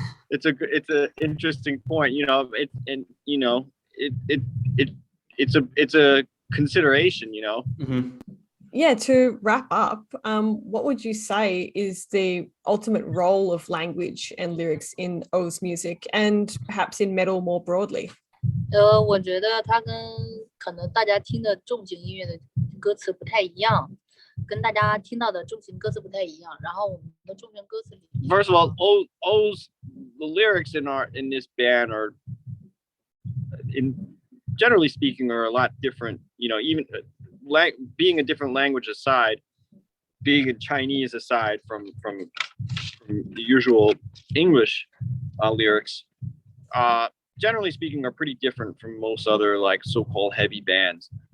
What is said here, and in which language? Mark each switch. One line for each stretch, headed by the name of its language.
English: It's a interesting point. You know, it's a consideration. You know. Mm-hmm. Yeah, to wrap up, what would you say is the ultimate role of language and lyrics in O's music, and perhaps in metal more broadly?
Chinese: 我觉得它跟可能大家听的重型音乐的歌词不太一样，跟大家听到的重型歌词不太一样。然后我们的重型歌词里
English: First of all, the lyrics in this band are, generally speaking, are a lot different. You know, even being a different language aside, being in Chinese aside from the usual English lyrics, generally speaking, are pretty different from most other like so-called heavy bands.